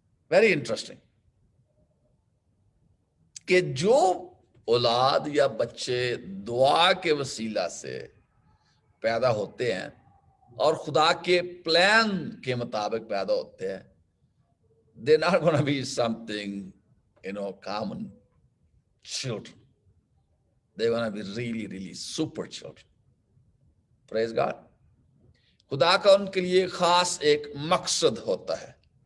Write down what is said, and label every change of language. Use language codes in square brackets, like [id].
[hi] Very interesting कि जो औलाद या बच्चे दुआ के वसीला से पैदा होते हैं और खुदा के प्लान के मुताबिक पैदा होते हैं, [en] they're not going to be something, common children. They're going to be really, really super children. Praise God. [hi] खुदा का उनके लिए खास एक मकसद होता है.